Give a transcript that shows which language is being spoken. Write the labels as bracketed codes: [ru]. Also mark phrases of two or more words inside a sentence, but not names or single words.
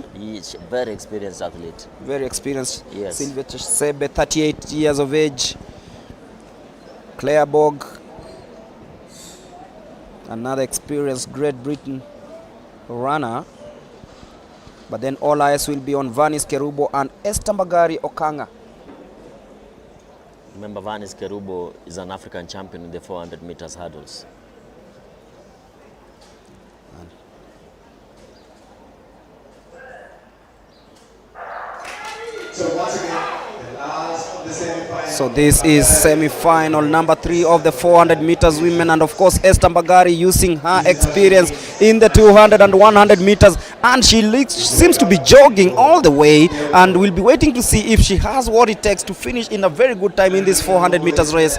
[en] She's a very experienced athlete. Very experienced. Yes. Sylvia Chesebe, 38 years of age. Claire Borg, another experienced Great Britain runner. But then all eyes will be on Vanis Kerubo and Esther Mbagari Okanga. Remember, Vanis Kerubo is an African champion in the 400 meters hurdles. So once again, the last of the semi-final. So this is semi-final number 3 of the 400 meters women, and of course Esther Mbagari using her experience in the 200 and 100 meters, and she seems to be jogging all the way, and we'll be waiting to see if she has what it takes to finish in a very good time in this 400 meters race.